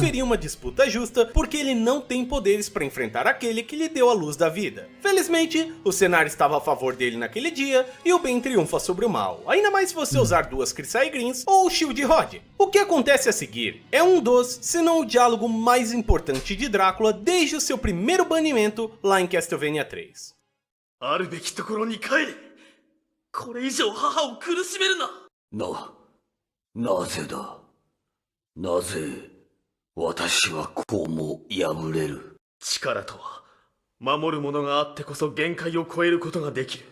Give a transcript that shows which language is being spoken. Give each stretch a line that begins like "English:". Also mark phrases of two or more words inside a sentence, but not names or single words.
Portuguese: haveria uma disputa justa, porque ele não tem poderes para enfrentar aquele que lhe deu a luz da vida. Felizmente, o cenário estava a favor dele naquele dia e o bem triunfa sobre o mal, ainda mais se você usar duas Crisai Greens ou o Shield Rod. O que acontece a seguir é um dos, se não o diálogo mais importante de Drácula desde o seu primeiro banimento lá em Castlevania 3.
Japanese: あるべきところに帰れ。これ以上母を苦しめるな。なぜだ。なぜ私はこうも破れる。力とは守るものがあってこそ限界を超えることができる。